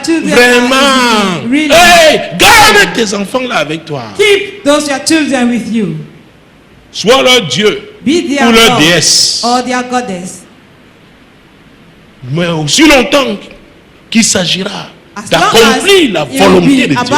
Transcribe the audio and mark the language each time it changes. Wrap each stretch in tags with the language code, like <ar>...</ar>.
<fr>Vraiment. Hey, garde tes enfants là avec toi.</fr> <en>Keep those your children with you.</en> <fr>Sois leur Dieu ou leur déesse.</fr> <en>Or their goddess.</en> <fr>Mais aussi longtemps qu'il s'agira d'accomplir la volonté de Dieu.</fr>